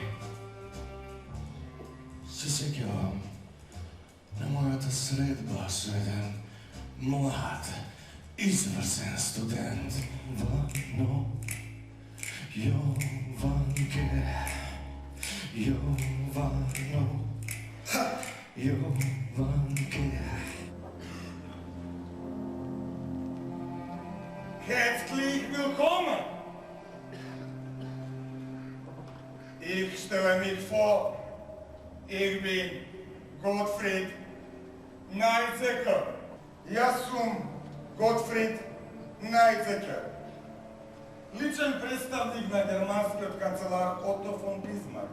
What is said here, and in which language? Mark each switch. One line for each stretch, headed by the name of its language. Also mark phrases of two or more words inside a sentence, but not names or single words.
Macedonian: Се сеќавам на мојата средба со еден млад, изврсен студент. Вано Јованке, Јовано, Јованke.
German: Herzlich willkommen! Ich stelle mich vor, ich bin Gottfried Neitzeker.
Macedonian: Јас сум Готфрид Најцекер, личен представник на германскиот канцелар Отто фон Бисмарк.